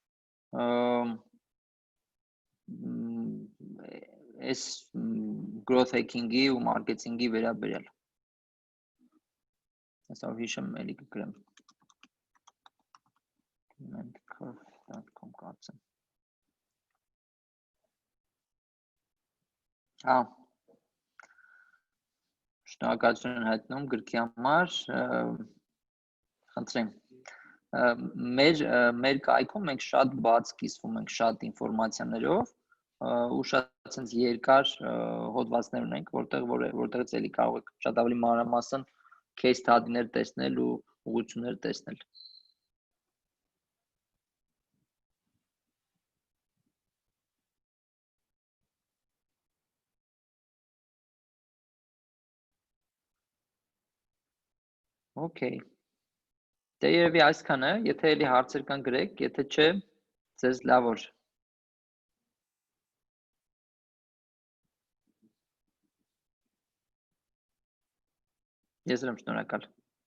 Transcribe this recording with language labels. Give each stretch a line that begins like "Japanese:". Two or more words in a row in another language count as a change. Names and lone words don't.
Armenian: այս
English: growth hacking-ի
Armenian: ու marketing-ի վերաբերյալ։ Այսօր հիշեմ էլի կգրեմ mentcurve.com կարծեմ։ Շնորհակալություն հայտնում գրքի համար, խնդրեմ։ Մեր կայքում մենք շատ բաց կիսվում ենք շատ ինֆորմացիաներով ու շատ sense երկար հոդվածներ ունենք, որտեղից էլի կարող եք շատ ավելի մանրամասն
English: case study-ներ
Armenian: տեսնել ու ուղղություններ տեսնել։ Okay։ Դե երևի այսքանը, եթե էլի հարցեր կան գրեք, եթե չէ, ձեզ լավ օր։ Ես եմ շնորհակալ։